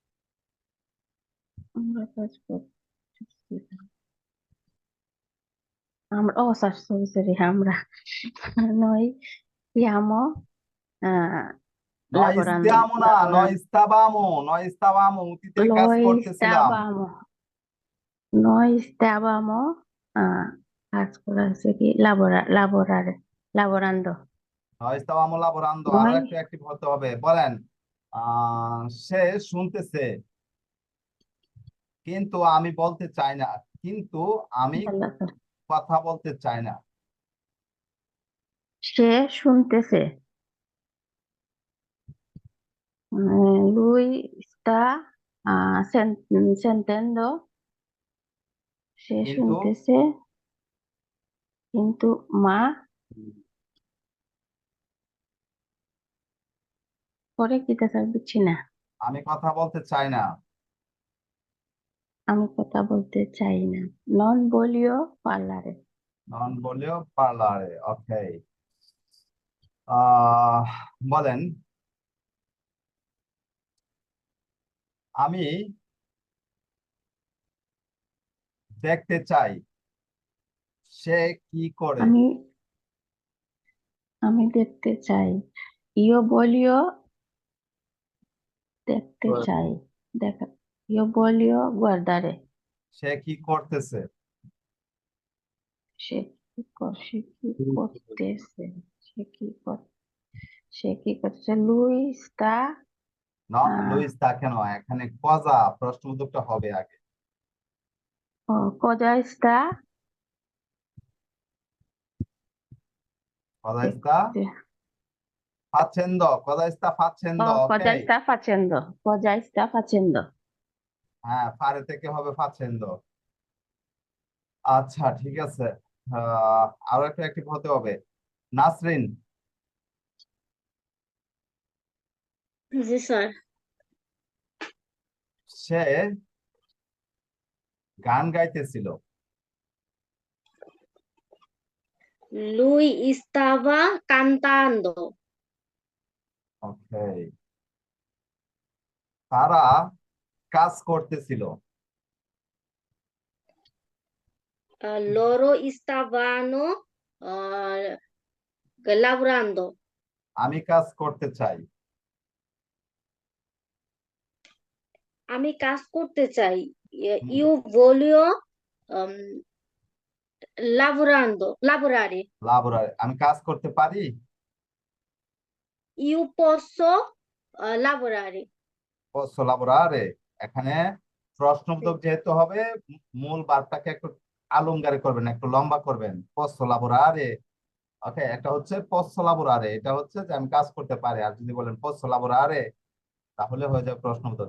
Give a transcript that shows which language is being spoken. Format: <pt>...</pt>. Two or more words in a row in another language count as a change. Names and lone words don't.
<bn>আমরা কাজ করতেছিলাম। আমরা ও সরি সরি আমরা নই siamo</bn> <it>নয় lavorando</it> <bn>ইস্তিয়ামো না,</bn> <it>noi stavamo, noi stavamo,</it> <bn>অতীতে কাজ করতেছিলাম।</bn> <it>noi stavamo</it> <bn>কাজ করা হচ্ছে কি</bn> <it>lavorando noi stavamo lavorando. আরো noi</it> <bn>একটু অ্যাক্টিভ হতে হবে। বলেন সে শুনতেছে, কিন্তু আমি বলতে চাই না, কিন্তু আমি কথা বলতে চাই না। সে শুনতেছে</bn> <it>lui sta sentendo</it> <bn>সে কিন্তু শুনতেছে কিন্তু মা পরে কি তা বুঝছি না আমি কথা বলতে চাই না। আমি কথা বলতে চাই না</bn> <it>non voglio parlare non voglio parlare.</it> <bn>ওকে, বলেন আমি দেখতে চাই সে কি করে। আমি আমি দেখতে চাই</bn> <it>io voglio</it> <bn>দেখতে চাই দেখা</bn> <it>io voglio guardare</it> <bn>সে কি করতেছে? সে কি করতেছে সে কি করতেছে</bn> <it>lui sta</it> <bn>না, আহ,</bn> <it>lui sta</it> <bn>কেন? এখানে কজা, প্রশ্নবোধকটা হবে আগে।</bn> <it>cosa sta cosa sta</it> <bn>দেখতে</bn> <it>facendo, cosa sta facendo. ওকে, cosa sta facendo</it> <bn>হ্যাঁ, ফারে থেকে হবে ফাচেন্দো। আচ্ছা, ঠিক আছে। আরো একটু অ্যাক্টিভ হতে হবে। নাসরিন, জি স্যার। সে গান গাইতেছিল।</bn> <it>Lui estaba cantando.</it> <bn>ওকে, তারা কাজ করতেছিল।</bn> <it>Loro stavano lavorando.</it> <bn>আমি কাজ করতে চাই। আমি কাজ করতে চাই। হুম,</bn> <it>Io voglio um, lavorare.</it> <bn>লাবোরারে। আমি কাজ করতে পারি।</bn> <it>Io posso lavorare. posso lavorare.</it> <bn>এখানে প্রশ্নবোধক যেহেতু হবে, মূল বার্বটাকে একটু আলঙ্গারে করবেন, একটু লম্বা করবেন।</bn> <it>posso lavorare.</it> <bn>ওকে, একটা হচ্ছে</bn> <it>posso lavorare,</it> <bn>এটা হচ্ছে যে আমি কাজ করতে পারি। আর যদি বলেন</bn> <it>posso lavorare,</it> <bn>তাহলে হয়ে যাবে প্রশ্নবোধক।</bn>